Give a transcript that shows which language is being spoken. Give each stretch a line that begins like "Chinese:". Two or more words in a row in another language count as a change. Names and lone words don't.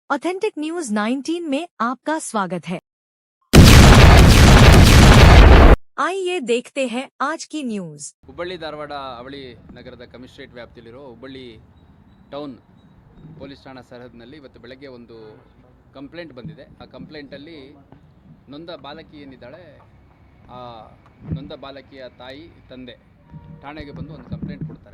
Hindi: ऑथेंटिक न्यूज 19 में आपका स्वागत है। आइए देखते हैं आज की न्यूज।
Kannada: ಹುಬ್ಬಳ್ಳಿ ಧಾರವಾಡ ಅವಳಿ ನಗರದ ಕಮಿಷನರೇಟ್ ವ್ಯಾಪ್ತಿಯಲ್ಲಿರೋ ಹುಬ್ಬಳ್ಳಿ ಟೌನ್ ಪೊಲೀಸ್ ಠಾಣಾ ಸರಹದ್ದಿನಲ್ಲಿ ಇವತ್ತು ಬೆಳಗ್ಗೆ ಒಂದು ಕಂಪ್ಲೇಂಟ್ ಬಂದಿದೆ. ಆ ಕಂಪ್ಲೇಂಟಲ್ಲಿ ನೊಂದ ಬಾಲಕಿ ಏನಿದ್ದಾಳೆ, ಆ ನೊಂದ ಬಾಲಕಿಯ ತಾಯಿ ತಂದೆ ಠಾಣೆಗೆ ಬಂದು ಒಂದು ಕಂಪ್ಲೇಂಟ್ ಕೊಡ್ತಾರೆ.